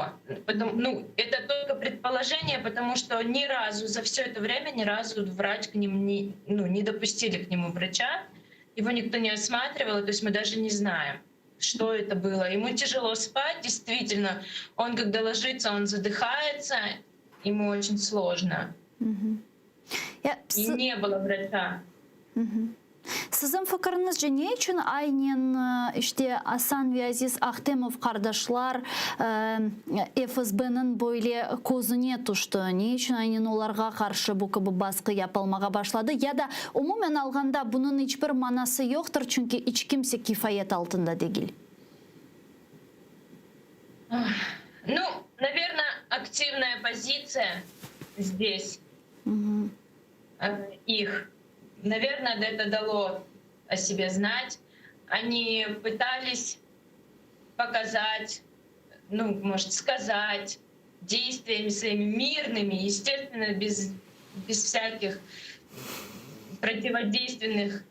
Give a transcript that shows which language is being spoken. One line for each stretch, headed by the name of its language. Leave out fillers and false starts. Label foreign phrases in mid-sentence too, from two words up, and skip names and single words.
Russian: Ну, это только предположение, потому что ни разу за все это время ни разу врач к ним не допустили к нему врача. Его никто не осматривал, то есть мы даже не знаем, что это было. Ему тяжело спать, действительно. Он когда ложится, он задыхается, ему очень сложно. И не было врача.
Crimean Tatar: Sizin fikriniz ne için aynen işte Hasan ve Aziz Akhtemov kardeşler FSB'nin böyle kozuna düştü? Ne için aynen onlara karşı bu gibi baskı yapılmaya başladı? Ya da umumen alganda bunun hiçbir manası yoktur çünkü hiç kimse kifayet altında değil.
Russian: Ну, наверное, активная позиция здесь их. Наверное, это дало о себе знать. Они пытались показать, ну, может, сказать действиями своими мирными, естественно, без всяких противодейственных.